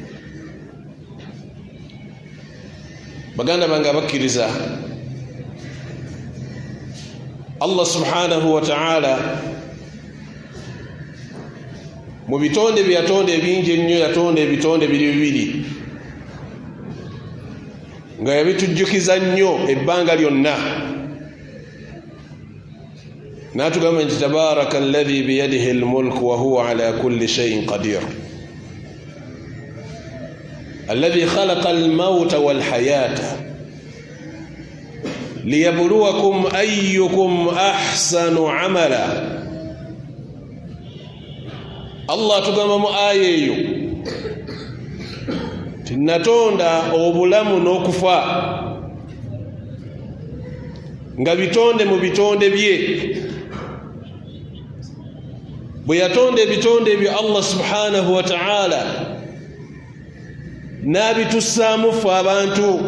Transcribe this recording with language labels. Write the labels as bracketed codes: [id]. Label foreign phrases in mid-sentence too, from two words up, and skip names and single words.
[lg] Baganda bange abakkiriza, [ar] الله سبحانه وتعالى [lg] mu bitonde bye yatonda ebingi ennyo yatonda ebitonde bibiri nga yabitujjukiza nnyo ebbanga lyonna. N'atugamba nti [ar] تبارك الذي بيده الملك وهو على كل شيء قدير الذي خلق الموت والحياة ليبلوكم أيكم أحسن عملا. [lg] Allah atugamba mu aya eyo natonda obulamu n'okufa nga bitonde mu bitonde bye. Bwe yatonda ebitonde bye [ar] الله سبحانه وتعالى [lg] n'abitussaamu ffe abantu